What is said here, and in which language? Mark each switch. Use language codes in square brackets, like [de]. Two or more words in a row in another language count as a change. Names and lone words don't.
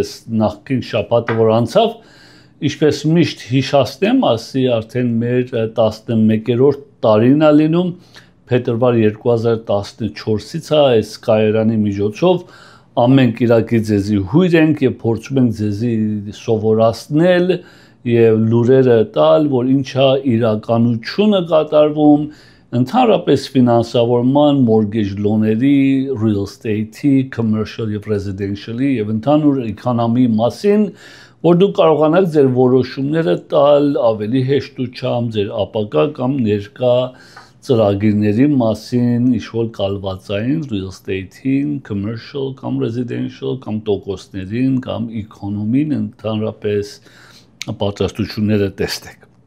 [hy] այս նախկին շաբաթը որ անցավ ինչպես միշտ հիշացնեմ ասի արդեն մեր 11-րդ տարին է լինում փետրվար 2014-ից է այս կայարանի միջոցով ամեն կիրակի ձեզի հույր ենք եւ փորձում ենք ձեզի սովորացնել եւ լուրերը տալ, որ ինչա իրականությունը կատարվում, ընդհանրապես ֆինանսավորման, [en] mortgage loan-երի, real estate-ի, commercial [hy] եւ residential-ի եւ ընդհանուր էկոնոմիի մասին, որ դուք կարողանաք ձեր որոշումները տալ ավելի հեշտությամբ, ձեր ապագա կամ ներկա ծրագիրների մասին ինչ-որ կալվածային [en] real estate- [hy] ին, commercial կամ residential կամ տոկոսներին կամ էկոնոմին ընդհանրապես պատրաստությունները տեսնեք։